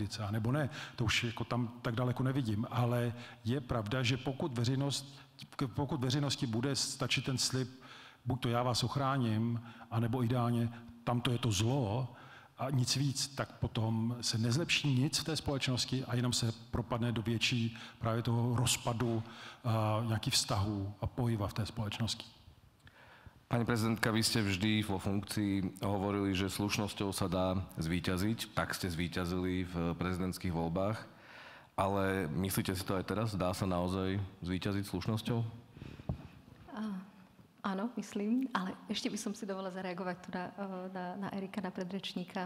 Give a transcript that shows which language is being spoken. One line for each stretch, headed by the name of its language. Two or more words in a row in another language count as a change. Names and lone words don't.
Czech: A nebo ne, to už jako tam tak daleko nevidím, ale je pravda, že pokud veřejnosti bude stačit ten slib, buď to já vás ochráním, anebo ideálně tamto je to zlo a nic víc, tak potom se nezlepší nic v té společnosti a jenom se propadne do větší právě toho rozpadu nějakých vztahů a pohyba v té společnosti.
Slovak: Pani prezidentka, vy ste vždy vo funkcii hovorili, že slušnosťou sa dá zvíťaziť. Tak ste zvíťazili v prezidentských voľbách. Ale myslíte si to aj teraz? Dá sa naozaj zvíťaziť slušnosťou? Áno, myslím, ale ešte by som si dovolila zareagovať tu na Erika, na predrečníka.